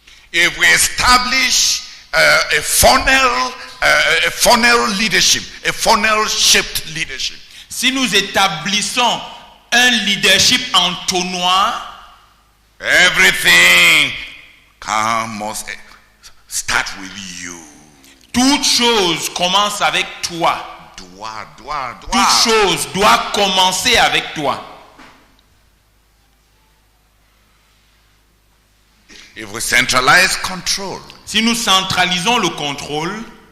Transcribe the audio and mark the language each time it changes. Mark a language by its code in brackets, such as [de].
[en] if we establish a funnel leadership, a funnel-shaped leadership, [fr] si nous établissons un leadership entonnoir, [en] everything must start with you. [fr] Toute chose commence avec toi. Toute chose doit commencer avec toi. [en] If we centralize control, [fr] si nous centralisons le contrôle,